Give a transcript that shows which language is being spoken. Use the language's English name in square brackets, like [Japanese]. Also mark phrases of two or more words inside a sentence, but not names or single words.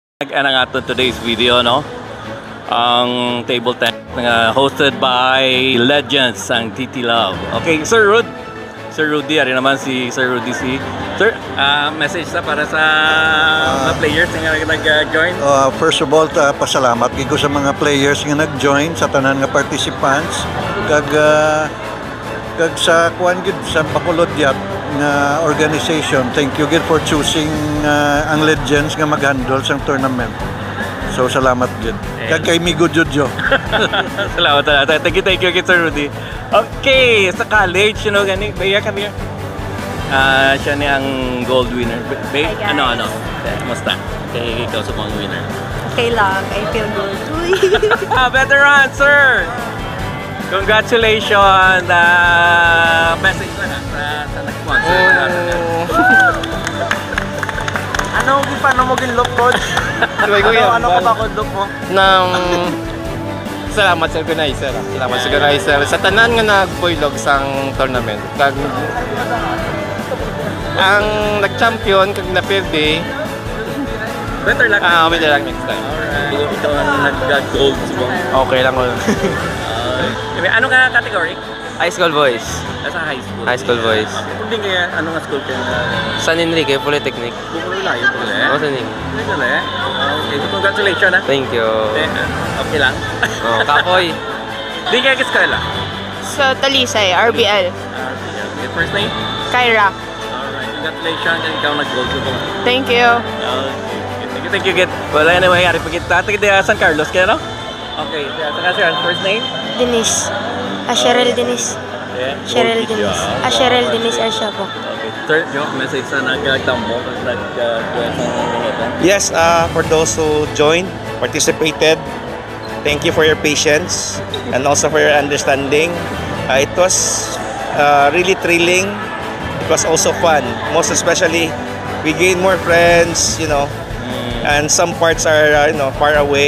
[Hiligaynon] mag-end ang ato [English] today's video, [Hiligaynon] no? Ang table tennis [English] hosted by legends [Hiligaynon] ang TT Love. Okay, Sir Rudy, ari naman si Sir Rudy Sir, message sa para sa mga players nga nag-join. [English] First of all, [Hiligaynon] pasalamat gigo sa mga players nga nag-join, sa tanan nga participants, kag sa kuan gid sa Bacolod nga organization. [English] Thank you [Hiligaynon] gid [English] for choosing [Hiligaynon] ang legends nga mag-handle sang tournament. So salamat gid. Kag kay Migo Jojo. Salamat. [English] Thank you Sir Rudy. Okay, sa college, you know, gani, Bea, come here. [Hiligaynon] Siya ni ang gold winner. Bea, ano? Kamusta? Kay ikaw sa mga winner. Okay lang, [English] I feel good. Veteran, sir! Congratulations! [Hiligaynon] Message na sa nag-sponsor. Paano mo ginlook, coach? Ano ka ba look mo? Salamat sa organizer. Salamat sa organizer. Sa tanan nga nagpuylog sang tournament. Kag ang nag-champion kag naperde. [English] Better luck. Better luck next time. Alright. [Hiligaynon] Ikaw ang nag-gold subong. Okay lang ko. Ano ka category? [English] High school boys. [Hiligaynon] Sa [English] high school. High school boys. Okay. [Hiligaynon] Kung din kaya, ano nga school kayo? San Enrique Polytechnic. Bukuro layo po ulit. San Enrique. [English] Okay, so congratulations ha. Thank you. [Hiligaynon] Okay lang. Kapoy. Di kaya kiskala? Sa Talisay, RBL. [English] First name? Kyra. Alright, congratulations. [Hiligaynon] Ikaw nag-gold subong. [English] Thank you. Thank you. [Hiligaynon] Wala na mayayari pa kita. Taga San Carlos kaya, no? Okay, sir, first name? Denise. Cheryl Denise. Cheryl Denise. Cheryl Denise Arsha po. Okay, sir, yung message sa nagtambo, [English] Yes, for those who joined, participated, thank you for your patience and also for your understanding. It was really thrilling. It was also fun. Most especially, we gained more friends, you know, and some parts are far away.